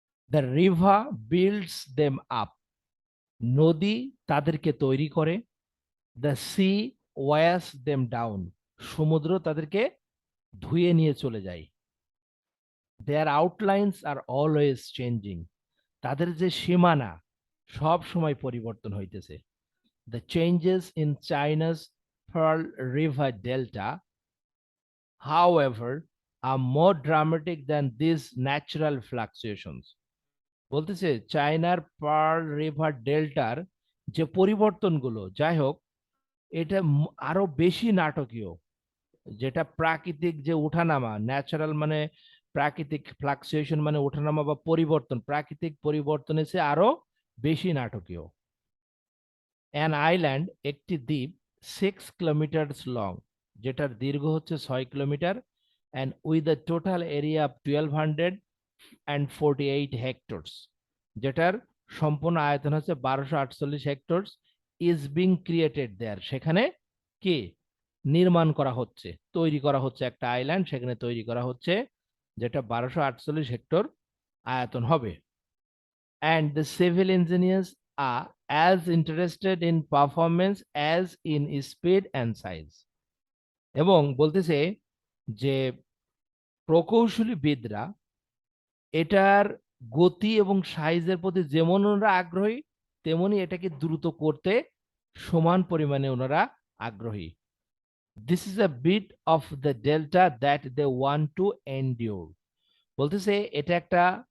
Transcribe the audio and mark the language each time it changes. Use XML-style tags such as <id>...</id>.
<en>the river builds them up,</en> <bn>নদী তাদেরকে তৈরি করে।</bn> <en>the sea washes them down,</en> <bn>সমুদ্র তাদেরকে ধুয়ে নিয়ে চলে যায়।</bn> <en>their outlines are always changing,</en> <bn>তাদের যে সীমানা সব সময় পরিবর্তন হইতেছে।</bn> <en>The changes in China's Pearl River Delta however are more dramatic than these natural fluctuations।</en> <bn>বলতেছে চায়নার পার্ল রিভার ডেল্টার যে পরিবর্তনগুলো, যাই হোক, এটা আরো বেশি নাটকীয়, যেটা প্রাকৃতিক যে ওঠানামা, ন্যাচারাল মানে প্রাকৃতিক, ফ্লাকচুয়েশন মানে ওঠানামা বা পরিবর্তন, প্রাকৃতিক পরিবর্তনের চেয়ে আরো বেশি নাটকীয়।</bn> <en>an island,</en> <bn>একটি দ্বীপ,</bn> <en>6 kilometre long,</en> <bn>যেটার দীর্ঘ হচ্ছে 6 kilometre,</bn> <en>and with the total area of 1248 hectares,</en> <bn>যেটার সম্পূর্ণ আয়তন হচ্ছে 1248 হেক্টরস,</bn> <en>is being created there,</en> <bn>সেখানে কি নির্মাণ করা হচ্ছে, তৈরি করা হচ্ছে একটা আইল্যান্ড, সেখানে তৈরি করা হচ্ছে, যেটা 1248 হেক্টর আয়তন হবে।</bn> <en>And the civil engineers are as interested in performance as in speed and size।</en> <bn>এবং বলতেছে যে প্রকৌশলীবিদরা এটার গতি এবং সাইজের প্রতি যেমন ওনারা আগ্রহী, তেমনি এটাকে দ্রুত করতে সমান পরিমাণে ওনারা আগ্রহী।</bn> <en>This is a bit of the delta that they want to endure.</en> <bn>বলতেছে এটা একটা</bn>